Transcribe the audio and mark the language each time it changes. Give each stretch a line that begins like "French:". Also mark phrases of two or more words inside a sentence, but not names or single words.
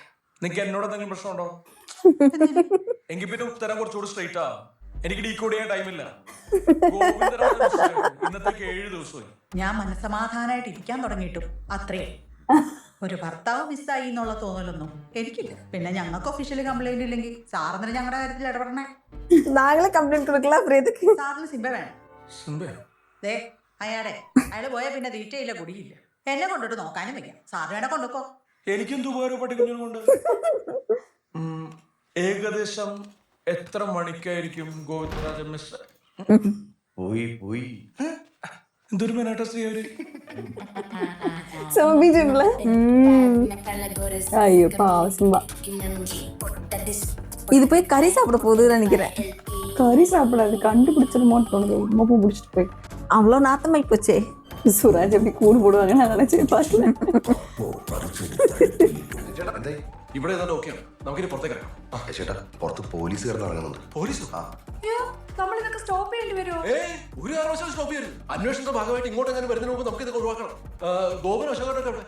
Malayalam: നിങ്ങൾക്ക് എന്നോട് എന്തെങ്കിലും പ്രശ്നമുണ്ടോ? എങ്കിൽ പിന്നെ ഉത്തരം കുറച്ചുകൂടി സ്ട്രെയിറ്റ് ആ. എനിക്ക് ഡീകോഡ് ചെയ്യാൻ ടൈമില്ല. ഇന്നത്തേക്ക് 7 ദിവസമായി. ഞാൻ മനസ്സമാധാനമായിട്ട് ഇരിക്കാൻ തുടങ്ങിയിട്ടും അത്രേ. ഒരു ഭർത്താവ് മിസ്സായി എന്നുള്ള തോന്നലൊന്നും എനിക്കില്ല. പിന്നെ ഞങ്ങൾക്ക്
English: officially complaint
Malayalam: ഇല്ലെങ്കിൽ സാറിന് ഞങ്ങളുടെ കാര്യത്തിൽ ഇടപെടണേ.
Tamil: நாங்களே கம்ப்ளைண்ட் கொடுக்கலாம். அப்புறம் எதுக்கு
Malayalam: സാറിന് സിംബ വേണം. ദേ അയാള് പോയാൽ പിന്നെ തീറ്റയില്ല കുടിയില്ല. എന്നെ കൊണ്ടിട്ട് നോക്കാനും വെക്കാം. സാറ് വേണേ കൊണ്ടുക്കോ. എനിക്കെന്ത് ഉപകാരം പട്ടിക്കുഞ്ഞിനെ കൊണ്ട്? ഏകദേശം എത്ര മണിക്കായിരിക്കും ഗോവിന്ദരാജൻ മിസ്? പോയി എന്തൊരു മെനാട്ട സ്ത്രീ അവര്.
Tamil: சோபிஜிப்ல ஐயோ பாவம். இது போய் கறி சாப்பிட போகுதுன்னு நினைக்கிறேன். கறி சாப்பிடாது, கண்டுபிடிச்சிருமோன்னு தோணுது. உப்பு பிடிச்சிட்டு போய் அவ்வளோ நாத்தமாய் போச்சே. சுராஜ் எப்படி கூடு போடுவாங்க நான் நினைச்சேன் பாக்கல.
Malayalam: ഇവിടെ ഏതാണ്ട് ഓക്കെയാണ്. നമുക്കിനി പുറത്തേക്ക് ഇറങ്ങാം. ചേട്ടാ പുറത്ത് പോലീസ് ഇറങ്ങുന്നുണ്ട്. പോലീസ് നമ്മളിതൊക്കെ സ്റ്റോപ്പ് ചെയ്യേണ്ടി വരുമോ? ഒരു കാരണവശാലും സ്റ്റോപ്പ് ചെയ്യരുത്. അന്വേഷണത്തിന്റെ ഭാഗമായിട്ട് ഇങ്ങോട്ട് എങ്ങനെ വരുന്നതിന് മുമ്പ് നമുക്ക് ഇതൊക്കെ ഒഴിവാക്കണം. ഗോപൻ അശോകനൊക്കെ അവിടെ